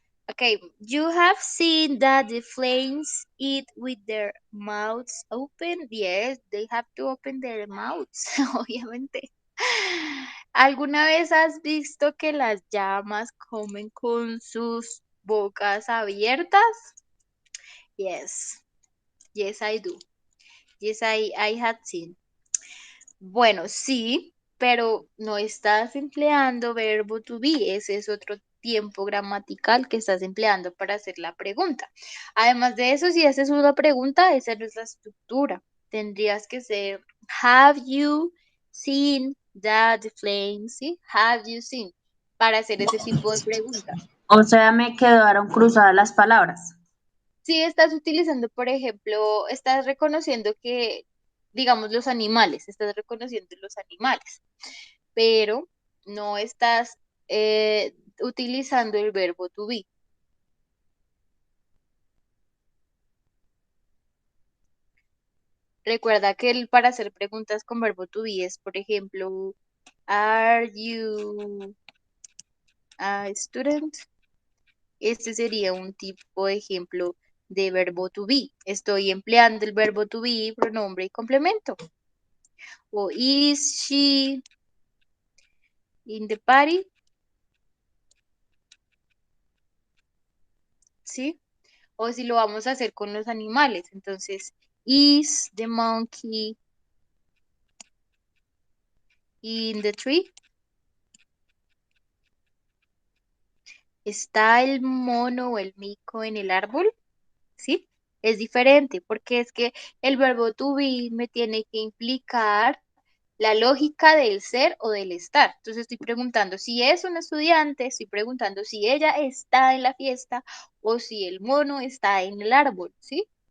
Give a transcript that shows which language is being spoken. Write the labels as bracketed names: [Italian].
[English] Okay, you have seen that the flames eat with their mouths open. Yes, they have to open their mouths, [Spanish] obviamente. ¿Alguna vez has visto que las llamas comen con sus bocas abiertas? [English] Yes, yes I do. Yes, I had seen. [Spanish] Bueno, sí, pero no estás empleando verbo to be. Ese es otro tiempo gramatical que estás empleando para hacer la pregunta. Además de eso, si haces una pregunta, esa no es la estructura. Tendrías que ser, [English] have you seen that the flames? [Spanish] ¿Sí? [English] Have you seen? [Spanish] Para hacer ese tipo de preguntas. O sea, me quedaron cruzadas las palabras. Si estás utilizando, por ejemplo, estás reconociendo que, digamos, los animales, estás reconociendo los animales, pero no estás utilizando el verbo to be. Recuerda que para hacer preguntas con verbo to be es, por ejemplo, [English] are you a student? [Spanish] Este sería un tipo de ejemplo de verbo to be. Estoy empleando el verbo to be, pronombre y complemento. [English] O is she in the party? [Spanish] ¿Sí? O si lo vamos a hacer con los animales. Entonces, [English] is the monkey in the tree? [Spanish] ¿Está el mono o el mico en el árbol? ¿Sí? Es diferente porque es que el verbo to be me tiene que implicar la lógica del ser o del estar. Entonces estoy preguntando si es un estudiante, estoy preguntando si ella está en la fiesta o si el mono está en el árbol, ¿sí?